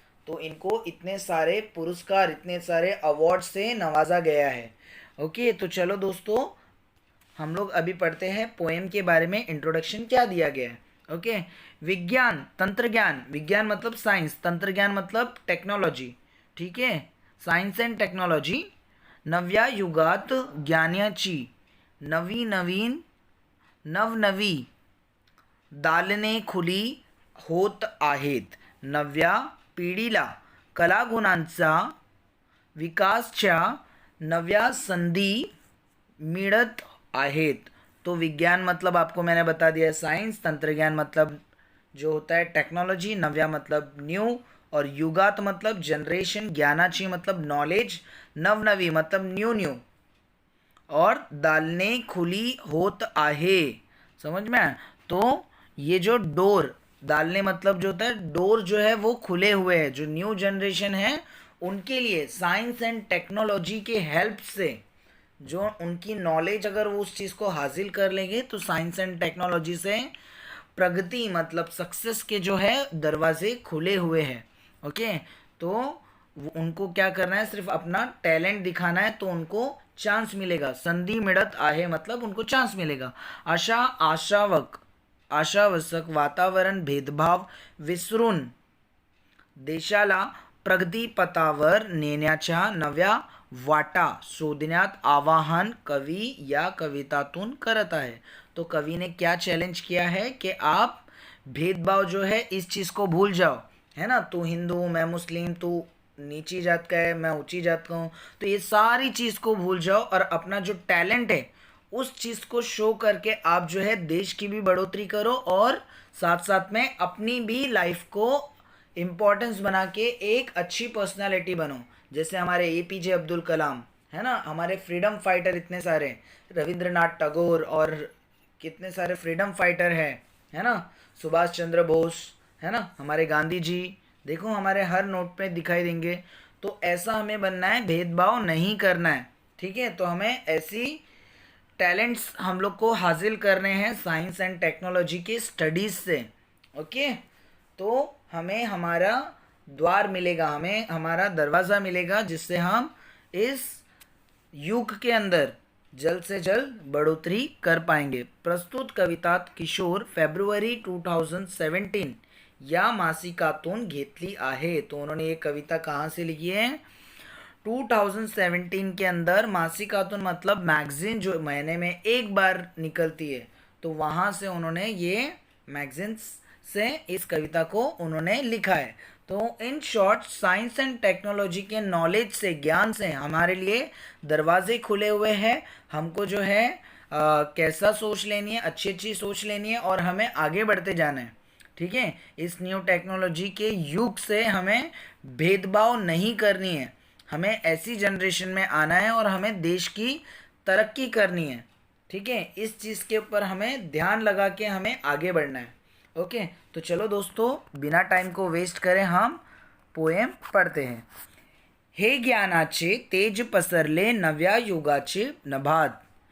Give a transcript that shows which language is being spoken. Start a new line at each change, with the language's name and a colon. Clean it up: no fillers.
Hindi: तो इनको इतने सारे पुरस्कार, इतने सारे अवार्ड से नवाजा गया है। ओके, तो चलो दोस्तों हम लोग अभी पढ़ते हैं पोएम के बारे में इंट्रोडक्शन क्या दिया गया है। ओके, विज्ञान तंत्रज्ञान, विज्ञान मतलब साइंस, तंत्रज्ञान मतलब टेक्नोलॉजी। ठीक है, साइंस एंड टेक्नोलॉजी।
Marathi: नव्या युगात ज्ञानाची नवनवी दालने खुली होत आहेत। नव्या पिढीला कलागुणांचा विकासच्या नव्या संधी मिळत आहेत।
Hindi: तो विज्ञान मतलब आपको मैंने बता दिया साइंस, तंत्रज्ञान मतलब जो होता है टेक्नोलॉजी, नव्या मतलब न्यू, और युगात मतलब जनरेशन, ज्ञानाची मतलब नॉलेज, नवनवी मतलब न्यू, और
Marathi: दालने खुली होत आहे।
Hindi: समझ में आया? तो ये जो डोर, दालने मतलब जो होता है डोर जो है वो खुले हुए हैं, जो न्यू जनरेशन है उनके लिए साइंस एंड टेक्नोलॉजी के हेल्प से, जो उनकी नॉलेज अगर वो उस चीज़ को हासिल कर लेंगे तो साइंस एंड टेक्नोलॉजी से प्रगति मतलब सक्सेस के जो है दरवाजे खुले हुए हैं। ओके, तो उनको क्या करना है, सिर्फ अपना टैलेंट दिखाना है तो उनको चांस मिलेगा।
Marathi: संधि मिळत आहे
Hindi: मतलब उनको चांस मिलेगा।
Marathi: आशावसक वातावरण भेदभाव विसरून देशाला प्रगतीपथावर नेण्याच्या नव्या वाटा शोधण्यात आवाहन कवि या कवितातून करत आहे।
Hindi: तो कवि ने क्या चैलेंज किया है कि आप भेदभाव जो है इस चीज़ को भूल जाओ, है ना। तू हिंदू, मैं मुस्लिम, तू नीची जात का है, मैं ऊंची जात का हूँ, तो ये सारी चीज़ को भूल जाओ और अपना जो टैलेंट है उस चीज़ को शो करके आप जो है देश की भी बढ़ोतरी करो, और साथ साथ में अपनी भी लाइफ को इम्पोर्टेंस बना के एक अच्छी पर्सनालिटी बनो। जैसे हमारे APJ अब्दुल कलाम है ना, हमारे फ्रीडम फाइटर इतने सारे, रविंद्रनाथ टैगोर, और कितने सारे फ्रीडम फाइटर है ना, सुभाष चंद्र बोस है ना, हमारे गांधी जी, देखो हमारे हर नोट पे दिखाई देंगे। तो ऐसा हमें बनना है, भेदभाव नहीं करना है। ठीक है, तो हमें ऐसी टैलेंट्स हम लोग को हासिल करने हैं साइंस एंड टेक्नोलॉजी के स्टडीज़ से। ओके, तो हमें हमारा द्वार मिलेगा, हमें हमारा दरवाज़ा मिलेगा, जिससे हम इस युग के अंदर जल्द से जल्द बढ़ोतरी कर पाएंगे।
Marathi: प्रस्तुत कविता किशोर फेब्रुवारी 2017 या मासिकातून घेतली आहे।
Hindi: तो उन्होंने ये कविता कहाँ से लिखी है, 2017 के अंदर। मासिकातून मतलब मैगजीन जो महीने में एक बार निकलती है, तो वहाँ से उन्होंने ये मैगजीन से इस कविता को उन्होंने लिखा है। तो in short science and technology के नॉलेज से, ज्ञान से हमारे लिए दरवाजे खुले हुए हैं। हमको जो है कैसा सोच लेनी है, अच्छी अच्छी सोच लेनी है और हमें आगे बढ़ते जाना है। ठीक है, इस न्यू टेक्नोलॉजी के युग से हमें भेदभाव नहीं करनी है, हमें ऐसी जनरेशन में आना है और हमें देश की तरक्की करनी है। ठीक है, इस चीज़ के ऊपर हमें ध्यान लगा के हमें आगे बढ़ना है। ओके, तो चलो दोस्तों, बिना टाइम को वेस्ट करें हम पोएम पढ़ते हैं।
Marathi: हे ज्ञानाचे तेज पसरले नव्या युगाचे नभात।